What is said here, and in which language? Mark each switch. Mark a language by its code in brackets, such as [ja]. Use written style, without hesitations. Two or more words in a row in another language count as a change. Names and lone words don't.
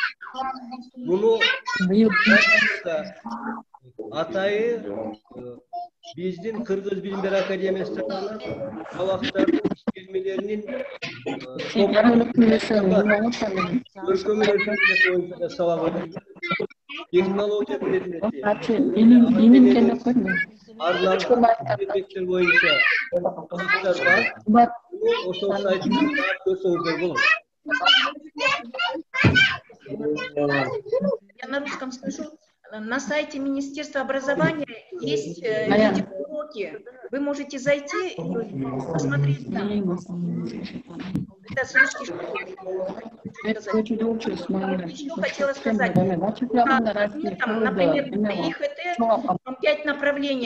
[ky] Муну атайы биздин Кыргыз Билимдер Академиясы тарабынан сабактардын иштелмелеринин көркөм өнөр боюнча да сабак өтүлдү. Технология предмети, предметтер боюнча сабактар бар. Ошол сайтты көрсөңүздөр болот. [ru] Я на русском скажу. На сайте Министерства образования есть видеоуроки уроки, вы можете зайти и посмотреть там. Это с русской школы. Еще хотела сказать, там, например, ИХТ, там 5 направлений.